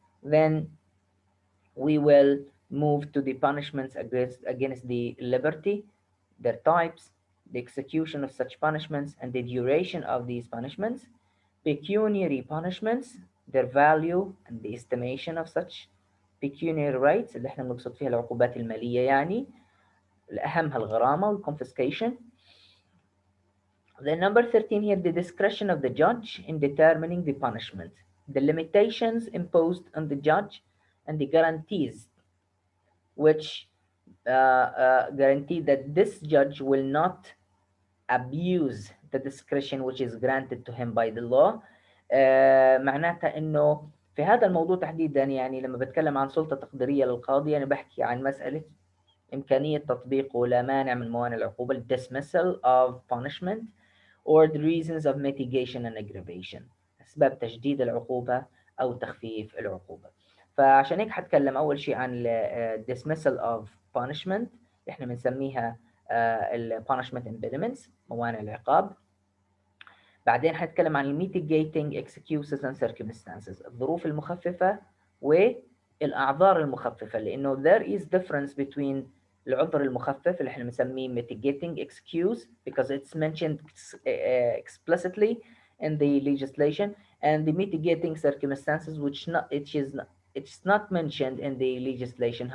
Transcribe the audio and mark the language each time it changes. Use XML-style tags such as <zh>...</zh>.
<en>Then we will move to the punishments against the liberty, their types, the execution of such punishments, and the duration of these punishments, pecuniary punishments, their value and the estimation of such pecuniary rights</en> <ar>اللي احنا بنقصد فيها العقوبات المالية يعني، أهمها الغرامة والconfiscation.</ar> <en>The number 13 here, the discretion of the judge in determining the punishment, the limitations imposed on the judge, and the guarantees which guarantee that this judge will not abuse the discretion which is granted to him by the law.</en> <ar>معناتها انه في هذا الموضوع تحديدا، يعني لما بتكلم عن سلطة تقديرية للقاضي، أنا بحكي عن مسألة إمكانية تطبيق ولا مانع من موانع العقوبة</ar> <en>dismissal of punishment or the reasons of mitigation and aggravation،</en> <ar>أسباب تجديد العقوبة أو تخفيف العقوبة. فعشان هيك حتكلم أول شيء عن</ar> <en>dismissal of punishment،</en> <ar>إحنا بنسميها ال</ar> <en>punishment impediments،</en> <ar>موانع العقاب. بعدين حنتكلم عن ال</ar> <en>mitigating excuses and circumstances،</en> <ar>الظروف المخففة والأعذار المخففة، لأنه</ar> <en>there is difference between</en> <ar>العذر المخفف اللي احنا بنسميه</ar> <en>mitigating excuse because it's mentioned explicitly in the legislation, and the mitigating circumstances which it's not mentioned in the legislation.</en>